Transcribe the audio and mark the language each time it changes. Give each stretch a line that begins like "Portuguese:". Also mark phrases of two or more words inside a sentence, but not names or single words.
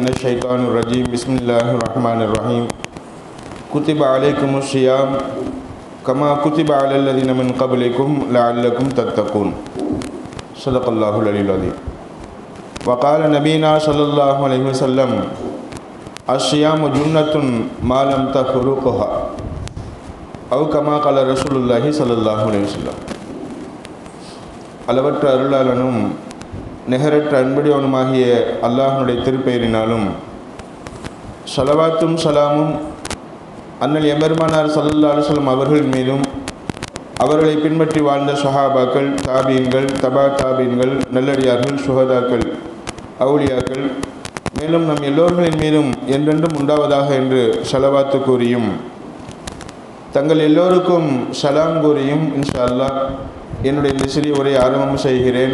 Arabic: الشيطان الرجيم بسم الله الرحمن الرحيم كتب عليكم الصيام كما كتب على الذين من قبلكم لعلكم تتقون صدق الله العلي العظيم وقال نبينا صلى الله عليه وسلم الصيام جنة ما لم تفرقها أو كما قال رسول الله صلى الله عليه وسلم.
Tamil: அளவற்ற அருளாளனும் நிகரற்ற அன்புடையவனுமாகிய அல்லாஹ்வுடைய திருப்பெயரினாலும் ஸலவாத்தும் சலாமும் அண்ணல் எம்பெருமானார் ஸல்லல்லாஹு
Arabic: عليه وسلم
Tamil: அவர்கள் மீதும் அவர்களை பின்பற்றி வாழ்ந்த ஸஹாபாக்கள், தாபீன்கள், தபா தாபீன்கள், நல்லடியார்கள், சுஹதாக்கள், அவுலியாக்கள், மேலும் நம் எல்லோர்களின் மீதும் என்றென்றும் உண்டாவதாக என்று ஸலவாத்து கூறியும் தங்கள் எல்லோருக்கும் சலாம் கூறியும்
Arabic: إن شاء الله
Tamil: என்னுடைய இந்த சிறிய உரை ஆரம்பம் செய்கிறேன்.